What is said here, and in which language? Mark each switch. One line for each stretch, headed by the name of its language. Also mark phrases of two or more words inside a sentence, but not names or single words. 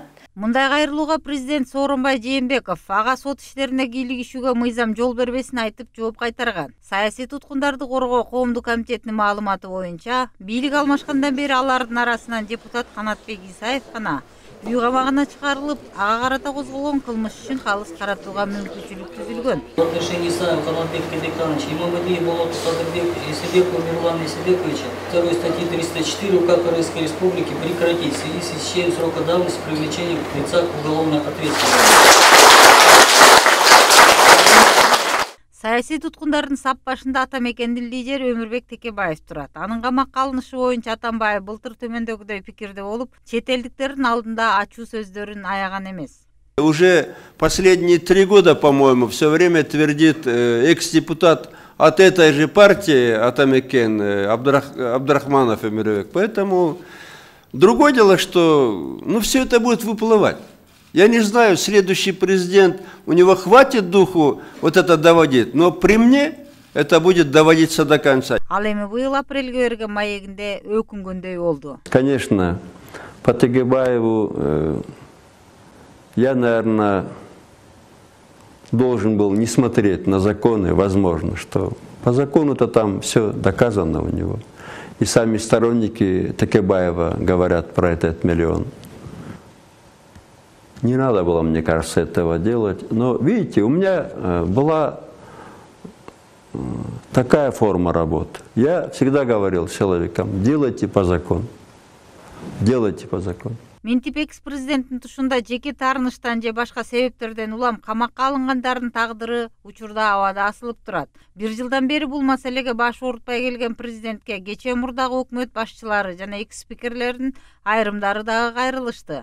Kyrgyz: Мындай кайрылууга президент Сооронбай Жээнбеков ага сот иштерине кийлигишүүгө мыйзам жол бербесин айтып жооп кайтарган. Саясий туткундарды коргоо коомдук комитетинин маалыматы боюнча, бийлик алмашкандан бери алардын арасынан депутат Канатбек Исаев гана үй камагына чыгарылып, ага карата козголгон кылмыш үчүн калыс каратууга мүмкүнчүлүк түзүлгөн.
Russian: В отношении Исаева Канатбека Кадыкановича, Имамадиев Болот Исабекова Мирлана Исабековича, второй статьи 304 УК Крымской Республики прекратить в связи с истечением срока давности привлечения лица к уголовной ответственности.
Kyrgyz: Саясий туткундардын сап башында ата мекендин лидери Өмүрбек Текебаев турат. Анын камакка алынышы боюнча Атамбаев былтыр төмөндөгүдөй пикирде болуп, чет элдиктердин алдында ачуу сөздөрүн аяган эмес.
Russian: Уже последние 3 года, по-моему, все время твердит экс-депутат от этой же партии, Атамекен, Абдрахманов Өмүрбек. Поэтому другое дело, что все это будет выплывать. Я не знаю, следующий президент, у него хватит духу вот это доводить, но при мне это будет доводиться до конца.
Kyrgyz: Ал эми быйыл апрелге берген маегинде өкүнгөндөй болду.
Russian: Конечно, по Тегебаеву я, наверное, должен был не смотреть на законы, возможно, что по закону-то там все доказано у него. И сами сторонники Текебаева говорят про этот миллион. Не надо было, мне кажется, этого делать. Но, видите, у меня была такая форма работы. Я всегда говорил человекам, делайте по закону. Делайте по закону.
Kyrgyz: Ментип экс-президенттин тушунда жеке таарынычтан же башка себептерден улам камакка алынгандардын тагдыры учурда абада асылып турат. 1 жылдан бери бул маселеге баш оорутпай келген президентке кечээ мурдагы өкмөт башчылары жана экс-спикерлердин айрымдары дагы кайрылышты.